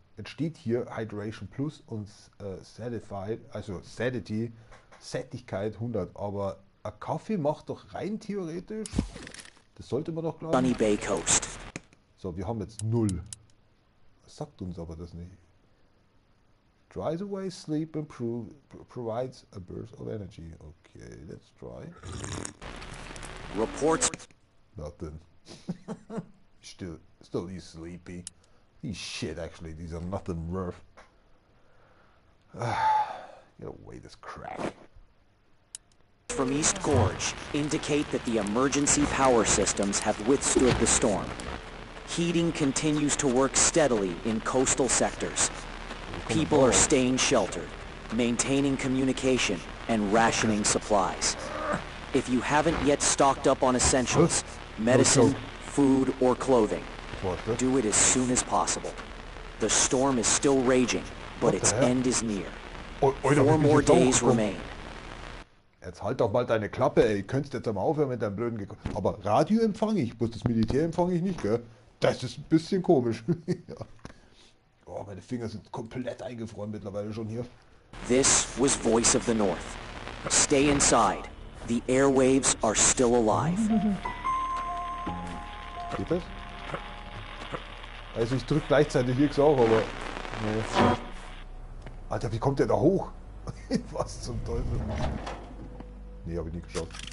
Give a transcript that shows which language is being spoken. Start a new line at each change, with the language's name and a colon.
German: Jetzt steht hier Hydration Plus und Satisfied, also Sadity, Sättigkeit 100. Aber ein Kaffee macht doch rein theoretisch, das sollte man doch glauben.
English: Sunny Bay Coast.
German: So, wir haben jetzt 0. Das sagt uns aber das nicht.
English: Dries away sleep and provides a burst of energy. Okay, let's try. Reports. Nothing. Still he's sleepy. He's shit actually, these are nothing worth. Get away this crap. From East Gorge indicate that the emergency power systems have withstood the storm. Heating continues to work steadily in coastal sectors. People are staying sheltered, maintaining communication, and rationing supplies. If you haven't yet stocked up on essentials, medicine, food, or clothing, do it as soon as possible. The storm is still raging, but its end is near. 4 more days remain.
German: Jetzt halt doch mal deine Klappe, ey. Könntest jetzt mal aufhören mit deinem blöden Aber Radio empfange ich, bloß das Militär empfange ich nicht, gell? Das ist ein bisschen komisch. Ja. Oh, meine Finger sind komplett eingefroren mittlerweile schon hier.
English: This was Voice of the North. Stay inside. The airwaves are still alive.
German: Geht das? Also ich drück gleichzeitig X auch, aber... Nee. Alter, wie kommt der da hoch? Was zum Teufel? Nee, hab ich nicht geschaut.